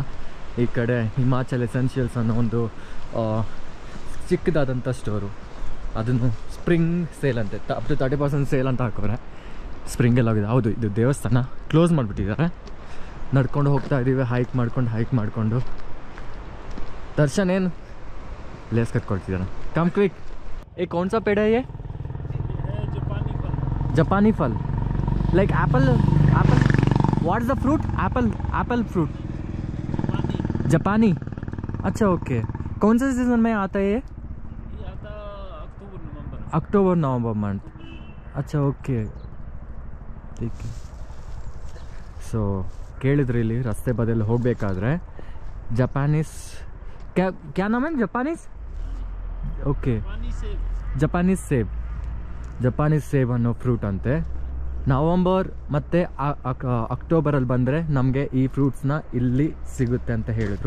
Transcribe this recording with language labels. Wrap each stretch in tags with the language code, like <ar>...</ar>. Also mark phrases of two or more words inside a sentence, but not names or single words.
<kn>ಈ ಕಡೆ ಹಿಮಾಚಲ್ ಎಸೆನ್ಷಿಯಲ್ಸ್ ಅನ್ನೋ ಒಂದು ಚಿಕ್ಕದಾದಂಥ ಸ್ಟೋರು, ಅದನ್ನು</kn> <en>spring sale</en> <kn>ಅಂತೆ,</kn> <en>up to</en> <kn>30% ಸೇಲ್ ಅಂತ ಹಾಕೋರೆ. ಸ್ಪ್ರಿಂಗೆಲ್ಲ ಹೋಗಿದೆ. ಹೌದು, ಇದು ದೇವಸ್ಥಾನ ಕ್ಲೋಸ್ ಮಾಡಿಬಿಟ್ಟಿದ್ದಾರೆ. ನಡ್ಕೊಂಡು ಹೋಗ್ತಾ ಇದ್ದೀವಿ, ಹೈಕ್ ಮಾಡಿಕೊಂಡು. ದರ್ಶನ್ ಏನು ಲೇಸ್ ಕಟ್ಕೊಳ್ತಿದ್ದಾನೆ.</kn> <en>come quick.</en> <hi>ए कौन सा पेड़ है? जापानी फल,</hi> <en>like apple. What is the fruit? Apple fruit.</en> <hi>जापानी. अच्छा ओके. कौन से सीजन में आता है ये? आता</hi> <en>October November month.</en> <hi>अच्छा ओके, ठीक है.</hi> <kn>ಸೊ ಕೇಳಿದ್ರಿ, ಇಲ್ಲಿ ರಸ್ತೆ ಬದಿಯಲ್ಲಿ ಹೋಗಬೇಕಾದ್ರೆ ಜಪಾನೀಸ್</kn> <hi>क्या नाम है?</hi> <kn>ಜಪಾನೀಸ್ ಓಕೆ, ಜಪಾನೀಸ್ ಸೇಬ್ ಅನ್ನೋ ಫ್ರೂಟ್ ಅಂತೆ. ನವಂಬರ್ ಮತ್ತು ಅಕ್ಟೋಬರಲ್ಲಿ ಬಂದರೆ ನಮಗೆ ಈ ಫ್ರೂಟ್ಸ್ನ ಇಲ್ಲಿ ಸಿಗುತ್ತೆ ಅಂತ ಹೇಳಿದ್ರು.</kn>